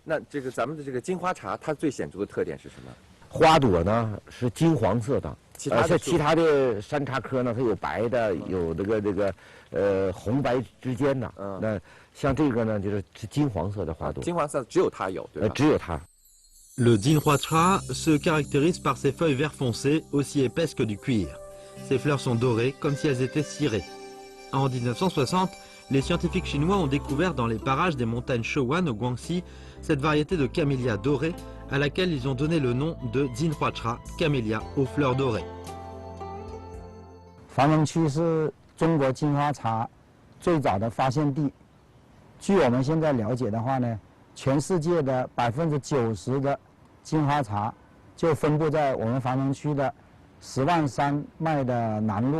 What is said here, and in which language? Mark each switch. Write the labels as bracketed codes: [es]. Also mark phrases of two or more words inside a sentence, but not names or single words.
[zh] 那这个咱们的这个金花茶，它最显著的特点是什么？花朵呢是金黄色的，像其他的山茶科呢，它有白的，有红白之间的，那。像这个呢，就是金黄色的花朵。金黄色只有它有，对吧？只有它。 [fr] Le Jinhuacha se caractérise par ses feuilles vert foncé, aussi épaisses que du cuir. Ses fleurs sont dorées, comme si elles étaient cirées. En 1960, les scientifiques chinois ont découvert dans les parages des montagnes Chewan au Guangxi cette variété de camélia dorée, à laquelle ils ont donné le nom de Jinhuacha, camélia aux fleurs dorées. [zh] 防城区是中国金花茶最早的发现地。据我们现在了解的话呢，全世界的90%的金花茶就分布在我们防城区的10万山脉的南麓。